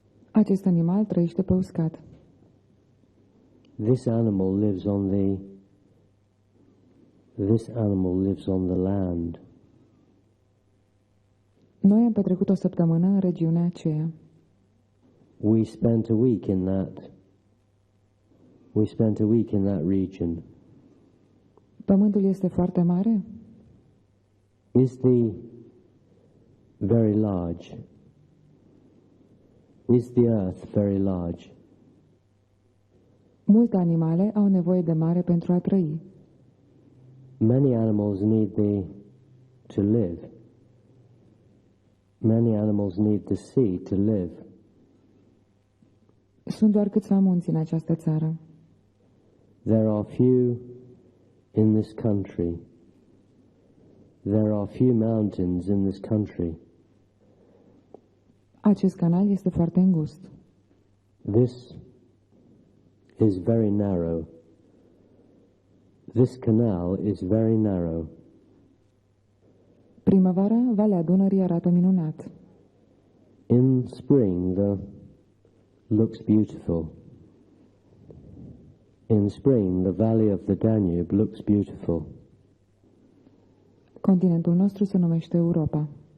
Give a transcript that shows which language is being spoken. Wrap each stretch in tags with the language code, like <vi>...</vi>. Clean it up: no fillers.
<ro>Acest animal trăiește pe uscat.</ro> <en>This animal lives on the land.</en> <ro>Noi am petrecut o săptămână în regiunea aceea.</ro> <en>We spent a week in that region.</en> <ro>Pământul este foarte mare?</ro> <en>Is the earth very large?</en> <ro>Multe animale au nevoie de mare pentru a trăi.</ro> <en>Many animals need to live. Many animals need the sea to live.</en> <ro>Sunt doar câțiva munți în această țară.</ro> <en>There are few in this country. There are few mountains in this country.</en> <ro>Acest canal este foarte îngust.</ro> <en>This is very narrow. This canal is very narrow.</en> <ro>Primăvara, Valea Dunării arată minunat.</ro> <en>In spring, looks beautiful. In spring, the valley of the Danube looks beautiful.</en> <ro>Continentul nostru se numește Europa.</ro>